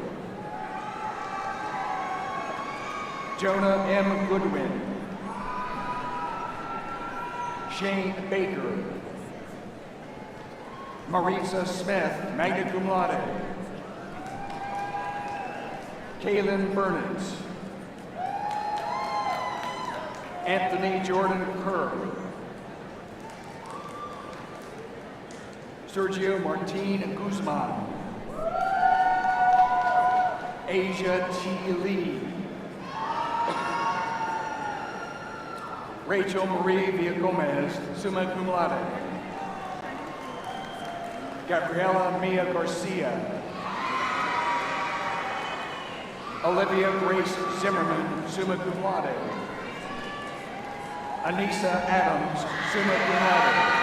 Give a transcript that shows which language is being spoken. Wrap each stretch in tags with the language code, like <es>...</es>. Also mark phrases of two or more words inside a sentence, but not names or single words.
<en>Jonah M. Goodwin. Shane Baker. Maritza Smith,</en> <la>magna cum laude.</la> <en>Kaylin Burnett. Anthony Jordan Kerr. Sergio Martin Guzman. Asia T. Lee. Rachel Marie Villagomez,</en> <la>summa cum laude.</la> <en>Gabriela Mia Garcia. Olivia Grace Zimmerman,</en> <la>summa cum laude.</la> <en>Anissa Adams,</en> <la>summa cum laude.</la>